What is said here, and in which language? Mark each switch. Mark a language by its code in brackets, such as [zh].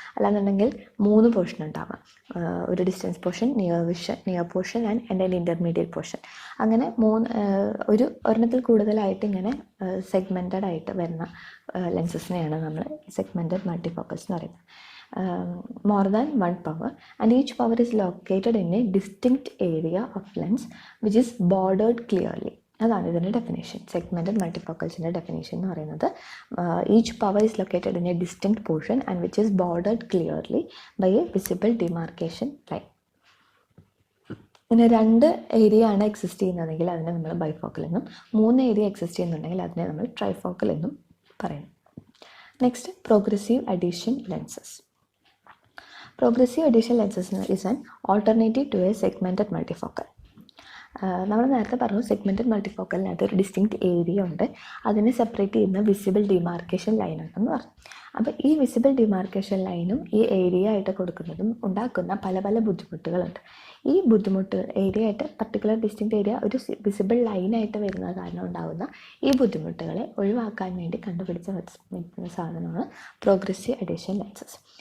[ml] അല്ലാന്നുണ്ടെങ്കിൽ 3 പോർഷൻ ഉണ്ടാവാം, ഒരു distance portion, near portion and an intermediate portion. അങ്ങനെ ഒരെണ്ണത്തിൽ കൂടുതലായിട്ട് ഇങ്ങനെ സെഗ്മെൻറ്റഡ് ആയിട്ട് വരുന്ന ലെൻസസിനെയാണ് നമ്മൾ സെഗ്മെൻറ്റഡ് മൾട്ടിഫോക്കൽസ് എന്ന് പറയുന്നത്. [en] More than one power, and each power is located in a distinct area of lens which is bordered clearly. [ml] അതാണ് ഇതിൻ്റെ ഡെഫിനേഷൻ. സെഗ്മെൻറ്റഡ് മൾട്ടിഫോക്കൽസിൻ്റെ ഡെഫിനേഷൻ എന്ന് പറയുന്നത് [en] Each power is located in a distinct portion and which is bordered clearly by a visible demarcation line. [ml] ഇങ്ങനെ 2 area ആണ് exist ചെയ്യുന്നതെങ്കിൽ അതിനെ നമ്മൾ bifocal എന്നും, 3 ഏരിയ എക്സിസ്റ്റ് ചെയ്യുന്നുണ്ടെങ്കിൽ അതിനെ നമ്മൾ ട്രൈഫോക്കൽ എന്നും പറയുന്നു. [en] Next, progressive addition lenses. Progressive addition lenses is an alternative to a segmented multifocal. [ml] നമ്മൾ നേരത്തെ പറഞ്ഞു സെഗ്മെൻറ്റഡ് മൾട്ടിഫോക്കലിനകത്ത് ഒരു ഡിസ്റ്റിങ്ക്റ്റ് ഏരിയ ഉണ്ട്, അതിനെ സെപ്പറേറ്റ് ചെയ്യുന്ന വിസിബിൾ ഡിമാർക്കേഷൻ ലൈനാണെന്ന് പറഞ്ഞു. അപ്പോൾ ഈ വിസിബിൾ ഡിമാർക്കേഷൻ ലൈനും ഈ ഏരിയ ആയിട്ട് കൊടുക്കുന്നതും ഉണ്ടാക്കുന്ന പല പല ബുദ്ധിമുട്ടുകളുണ്ട്. ഈ ഏരിയ ആയിട്ട് പർട്ടിക്കുലർ ഡിസ്റ്റിങ്ക്റ്റ് ഏരിയ ഒരു വിസിബിൾ ലൈനായിട്ട് വരുന്ന കാരണം ഉണ്ടാകുന്ന ഈ ബുദ്ധിമുട്ടുകളെ ഒഴിവാക്കാൻ വേണ്ടി കണ്ടുപിടിച്ച സാധനമാണ് പ്രോഗ്രസീവ് അഡീഷൻ ലെൻസസ്.